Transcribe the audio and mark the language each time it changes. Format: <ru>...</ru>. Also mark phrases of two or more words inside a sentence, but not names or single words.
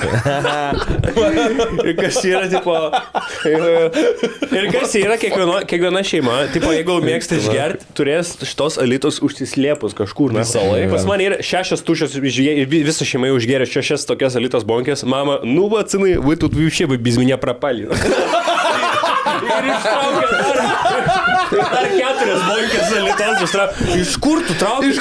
<lt>Ir kas yra, tipo... Ir kas yra kiekviena šeima, tipo, jeigu mėgsta išgerti, turės šitos Alitos užsislėpus kažkur. Visą laiką. Pas man yra 6 tuščios, visą šeimą užgeria 6 tokias Alitos bonkės. Mama, nu, pacynai,</lt> <ru>вы тут вообще вы без меня пропали.</ru> <lt>Ir ištraukė dar 4 bonkės Alitos. Iš kur tu traukai?</lt>